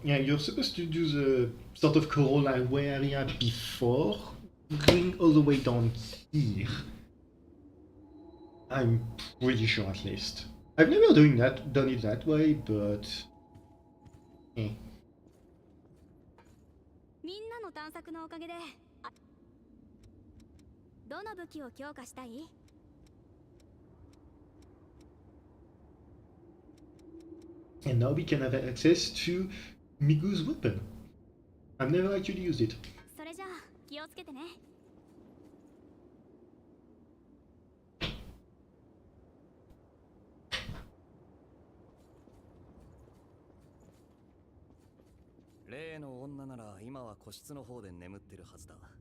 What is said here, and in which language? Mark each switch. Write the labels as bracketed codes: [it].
[en] Yeah, you're supposed to do the sort of Coral Highway area before going all the way down here. I'm pretty sure, at least. I've never done it that way, but... Eh. [ja] みんなの探索のおかげで、どの武器を強化したい？ [en] And now we can have access to Migu's weapon. I've never actually used it. [ja] それじゃあ気をつけてね。例の女なら今は個室の方で眠ってるはずだ。